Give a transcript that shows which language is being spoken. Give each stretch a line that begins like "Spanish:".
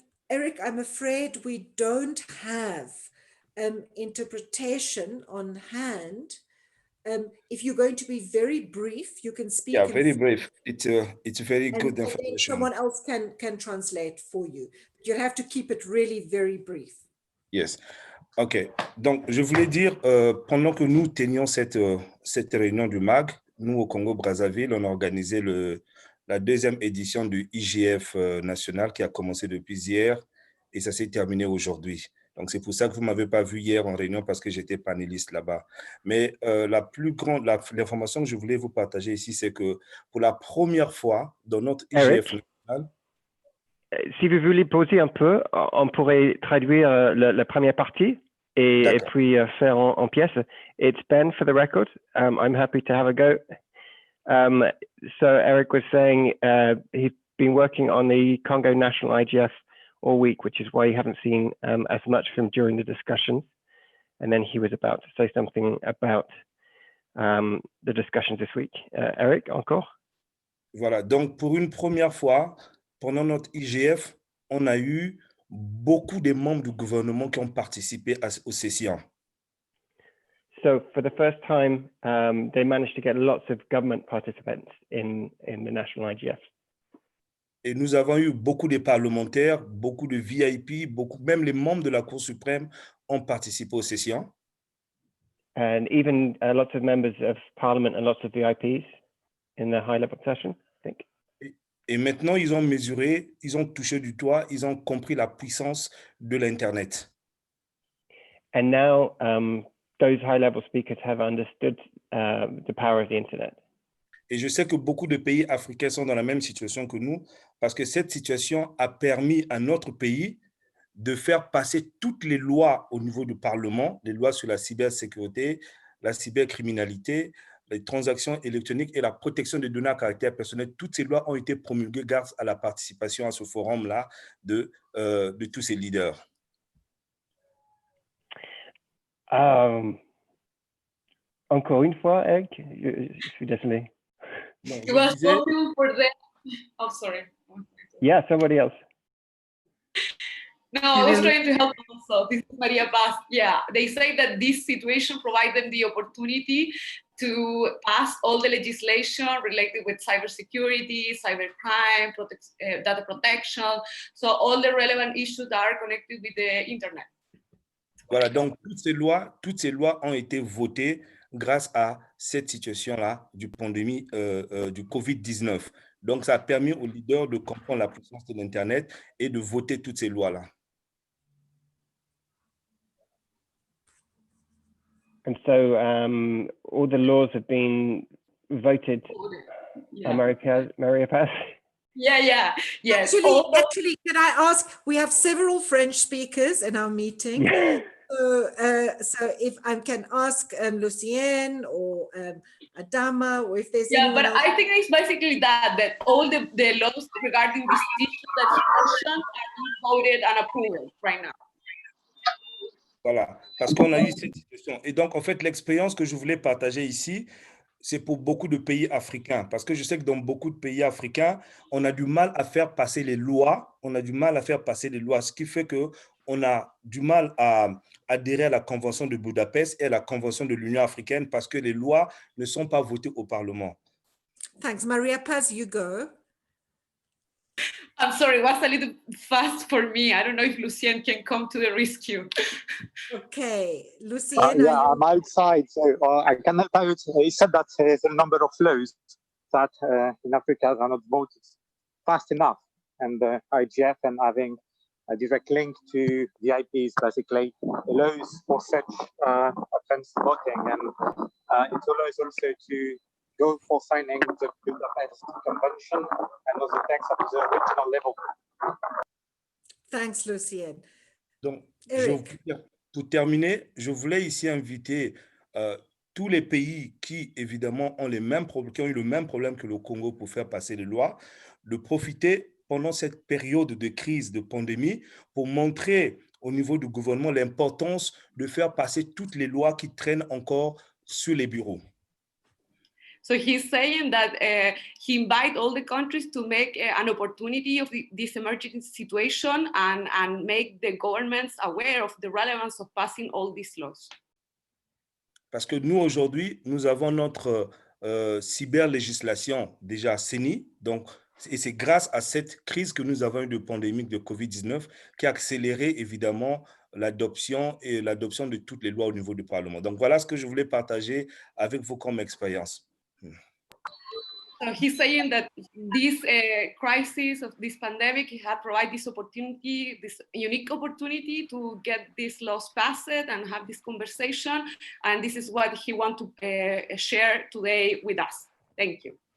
English: Eric, I'm afraid we don't have interpretation on hand. If you're going to be very brief, you can speak. Yeah, very brief. It's very good and information. Someone else can translate for you. You have to keep it really very brief. Yes. OK.
French: Donc, je voulais dire, pendant que nous tenions cette réunion du MAG, nous, au Congo-Brazzaville, on a organisé la deuxième édition du IGF national qui a commencé depuis hier et ça s'est terminé aujourd'hui. Donc, c'est pour ça que vous ne m'avez pas vu hier en réunion parce que j'étais panéliste là-bas. Mais l'information que je voulais vous partager ici, c'est que pour la première fois dans notre IGF national, si vous voulez poser un peu, on pourrait traduire la première partie et puis faire en pièces.
English: It's Ben for the record. I'm happy to have a go. So Eric was saying he's been working on the Congo National IGF all week, which is why you haven't seen as much of him during the discussions. And then he was about to say something about the discussions this week.
French: Eric, encore? Voilà, donc pour une première fois, pendant notre IGF, on a eu beaucoup de membres du gouvernement qui ont participé aux sessions.
English: So for the first time, they managed to get lots of government participants in the national IGF.
French: Et nous avons eu beaucoup de parlementaires, beaucoup de VIP, même les membres de la Cour suprême ont participé aux sessions.
English: And even lots of members of parliament and lots of VIPs in the high-level session, I think.
French: Et maintenant, ils ont mesuré, ils ont touché du doigt, ils ont compris la puissance de l'Internet.
English: And now those high-level speakers have understood the power of the Internet.
French: Et je sais que beaucoup de pays africains sont dans la même situation que nous, parce que cette situation a permis à notre pays de faire passer toutes les lois au niveau du Parlement, les lois sur la cybersécurité, la cybercriminalité, les transactions électroniques et la protection des données à caractère personnel. Toutes ces lois ont été promulguées grâce à la participation à ce forum-là de tous ces leaders. Encore une fois, Eric, je suis désolé.
English: No, it was possible for them. Oh, sorry. Yeah, somebody else. No, I was trying to help also. This is Maria Paz. Yeah, they say that this situation provides them the opportunity to pass all the legislation related with cybersecurity, cybercrime, data protection, so all the relevant issues that are connected with the internet.
French: Voilà, donc toutes ces lois ont été votées grâce à cette situation-là du pandémie du Covid-19. Donc, ça a permis aux leaders de comprendre la puissance de l'Internet et de voter toutes ces lois-là.
English: And so all the laws have been voted. Yeah. Maria Paz. Yeah. Yes. Actually, can I ask? We have several French speakers in our meeting. So if I can ask Lucien or Adama, or if there's anyone else. I think it's basically that all the laws regarding this issue that he mentioned are being voted and approved right now.
French: Voilà, parce qu'on a eu cette situation. Et donc, en fait, l'expérience que je voulais partager ici, c'est pour beaucoup de pays africains. Parce que je sais que dans beaucoup de pays africains, on a du mal à faire passer les lois. Ce qui fait qu'on a du mal à adhérer à la Convention de Budapest et à la Convention de l'Union africaine parce que les lois ne sont pas votées au Parlement.
English: Thanks. Maria Paz, you go. I'm sorry, it was a little fast for me. I don't know if Lucien can come to the rescue. Okay, Lucien. Yeah, I'm outside, so I cannot vote. He said that there's a number of laws that in Africa are not voted fast enough, and IGF and having a direct link to the IPs basically allows for such advanced voting, and it allows also to go for signing the Budapest Convention and other texts at the regional level. Thanks, Lucien.
French: Donc, Eric. pour terminer, je voulais ici inviter tous les pays qui, évidemment, ont eu le même problème que le Congo pour faire passer les lois, de profiter pendant cette période de crise, de pandémie, pour montrer au niveau du gouvernement l'importance de faire passer toutes les lois qui traînent encore sur les bureaux.
English: So he's saying that he invites all the countries to make an opportunity of this emergency situation and make the governments aware of the relevance of passing all these laws.
French: Parce que nous, aujourd'hui, nous avons notre cyberlégislation déjà CENI, donc, et c'est grâce à cette crise que nous avons eu de pandémie de Covid-19 qui a accéléré évidemment l'adoption de toutes les lois au niveau du Parlement. Donc voilà ce que je voulais partager avec vous comme expérience.
English: So he's saying that this crisis of this pandemic has provided this opportunity, this unique opportunity to get these laws passed and have this conversation. And this is what he wants to share today with us. Thank you.